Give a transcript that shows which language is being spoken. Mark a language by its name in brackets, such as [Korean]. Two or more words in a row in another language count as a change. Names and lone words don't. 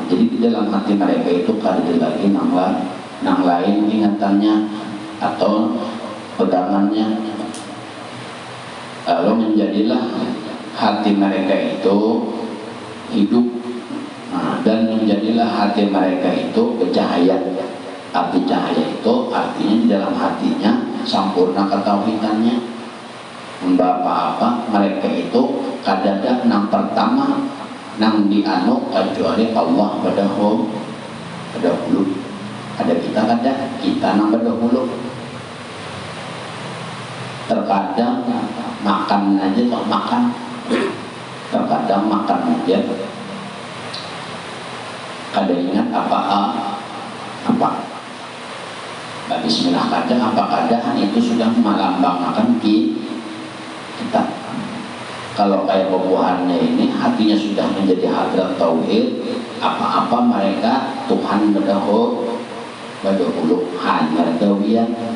[Banjar] Jadi di dalam hati mereka itu kada lagi nang lain ingatannya atau pegangannya lalu menjadilah hati mereka itu hidup. Dan menjadilah hati mereka itu bercahaya. Arti cahaya itu artinya di dalam hatinya sempurna ketauhidannya. Apa mereka itu kadada nang pertama nang dianu kecuali Allah pada dahulu. Ada kita kita nang berdahulu. Terkadang makan aja kok makan. Terkadang makan aja. Kada ingat apa. Bismillah kadang apa kadang itu sudah melambangkan kita. Kalau kayak bubuhannya ini hatinya sudah menjadi [Arabic] حضرة التوحيد, [Banjar] apa-apa mereka Tuhan berdahulu hanya dawiyan.